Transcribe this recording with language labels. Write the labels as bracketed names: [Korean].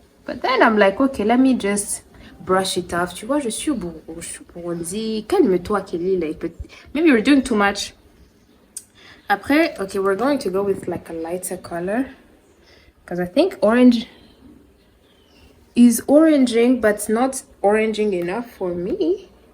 [English] But then I'm like, okay, let me just brush it off. [French] Tu vois, je suis au Burundi. Calme-toi, Kelly. [English] Like, maybe you're doing too much. Après, okay, we're going to go with like a lighter color. Because I think orange is oranging, but not oranging enough for me.